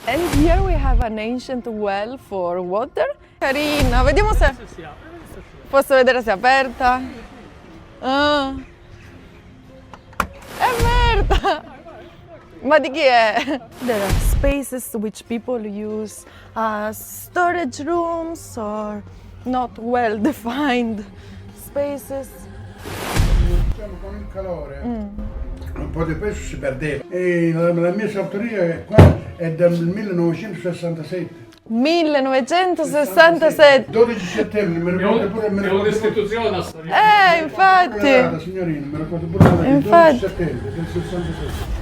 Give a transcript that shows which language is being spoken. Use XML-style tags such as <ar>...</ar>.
<en>And here we have an ancient well for water.</en> <it>Carina, vediamo se posso vedere se è aperta. Ah. È aperta! Ma di chi è?</it> <en>There are spaces which people use as storage rooms or not well defined spaces.</en> <it>Con il calore un po' di pesce si perdeva e la mia sartoria qua è del 1967. 1967! 12 settembre, mi ricordo pure... È un'istituzione la storia. Infatti! La signorina, mi ricordo pure la data, il 12 settembre del 67.</it>